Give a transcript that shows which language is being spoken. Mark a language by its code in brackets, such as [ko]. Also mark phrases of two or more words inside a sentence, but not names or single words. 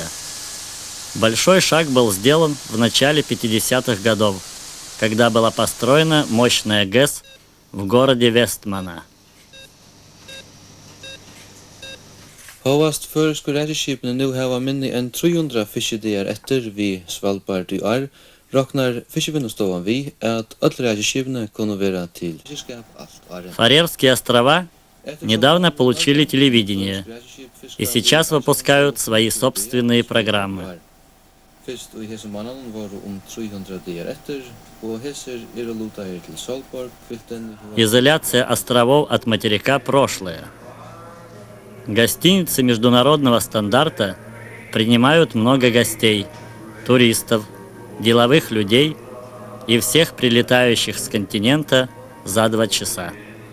[ru] Большой шаг был сделан в начале 50-х годов, когда была построена мощная ГЭС в городе Вестмана. [fo] Hóast føroysku ræðisskipini nú hava minni enn 300 fiskidagar eftir við Svalbard í ár, roknar Fiskivinnustofan við at öll ræðisskipini kunnu vera til fiskiskap allt árið. [ru] Фарерские острова недавно получили телевидение и сейчас выпускают свои собственные программы. [fo] Fyrst og í hesum mánaðum voru 300 dagar eftir og hesir eru lútaðir til Svalbard. [ru] Изоляция островов от материка – прошлое. Гостиницы международного стандарта принимают много гостей, туристов, деловых людей и всех прилетающих с континента за 2 часа.